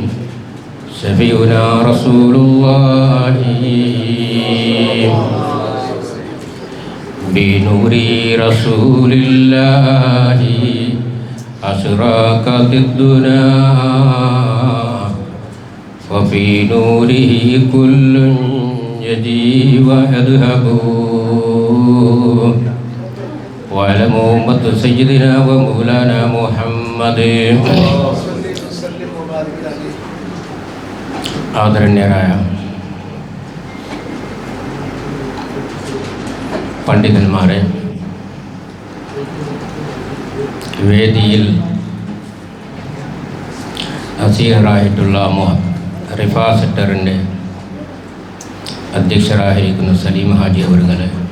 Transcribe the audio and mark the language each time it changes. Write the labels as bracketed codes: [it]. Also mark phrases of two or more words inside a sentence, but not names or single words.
[ar] شفيعنا رسول الله بنور رسول الله أشرقت الدنيا وفي نوره كل يجي ويذهب وعلم أمة سيدنا ومولانا محمد. [ml] ആദരണീയരായ പണ്ഡിതന്മാരെ, വേദിയിൽ അസീറായിട്ടുള്ള റിഫാ സെക്ടറിൻ്റെ അധ്യക്ഷരായിരിക്കുന്ന സലീം ഹാജി അവറുകളെ,